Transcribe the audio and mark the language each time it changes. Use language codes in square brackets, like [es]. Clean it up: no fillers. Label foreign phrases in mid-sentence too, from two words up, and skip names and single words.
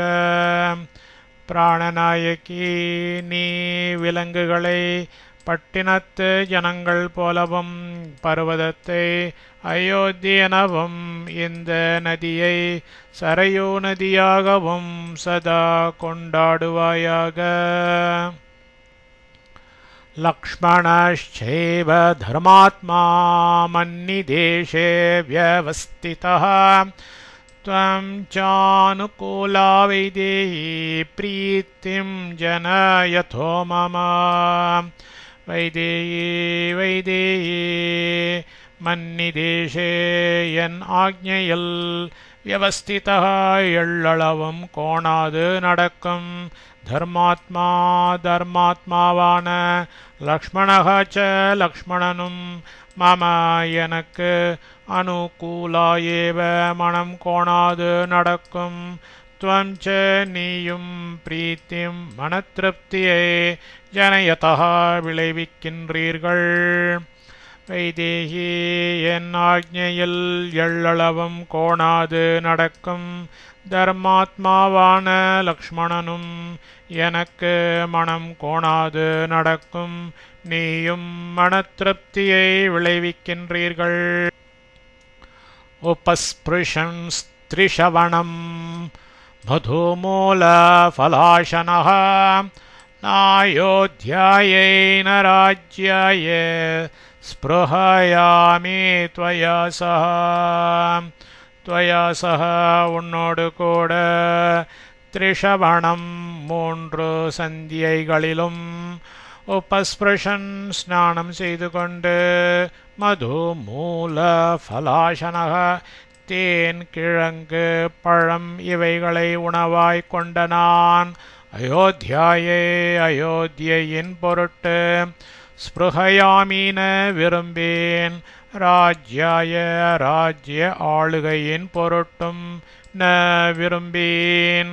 [ta] பிராணநாயகி நீ விலங்குகளை பட்டினத்து ஜனங்கள் போலவும் பர்வதத்தை அயோத்தியனவும் இந்த நதியை சரையோ நதியாகவும் சதா கொண்டாடுவாயாக. [sa] லக்ஷ்மணश्चैव धर्मात्मा मन्निदेशे व्यवस्थितः त्वं चानुकूला वैदेही प्रीतिं जनयथो मम. [ta] வைதேயி வைதேயி மன்னிதேசே என் ஆக்ஞையில் வியவஸ்திதா எள்ளளவும் கோணாது நடக்கும் தர்மாத்மா தர்மாத்மாவான [sa] लक्ष्मणः च [ta] லக்ஷ்மணனும் மம எனக்கு [sa] अनुकूला एव [ta] மனம் கோணாது நடக்கும் [sa] त्वं च [ta] நீயும் பிரீத்திம் மனத்திருப்தியை ஜனயதः விளைவிக்கின்றீர்கள். வைதேகி என் ஆக்ஞையில் எள்ளளவும் கோணாது நடக்கும் தர்மாத்மாவான லக்ஷ்மணனும் எனக்கு மனம் கோணாது நடக்கும் நீயும் மனத்திருப்தியை விளைவிக்கின்றீர்கள். [sa] उपस्पृशन् त्रिषवणम् मधुमूलफलाशनः नायोध्यायै न राज्याय स्पृहयामि त्वया सह [ta] உன்னோடு கூட திரிஷவணம் மூன்று சந்தியைகளிலும் உபஸ்பிருஷன் ஸ்நானம் செய்து கொண்டு [sa] मधु मूल फलाशनः [ta] தேன் கிழங்கு பழம் இவைகளை உணவாய் கொண்ட நான் அயோத்தியாயே அயோத்தியின் பொருட்டு ஸ்பிருஹயாமீன விரும்பேன் ராஜ்யாய ராஜ்ய ஆளுகையின் பொருட்டும் ந விரும்பேன்.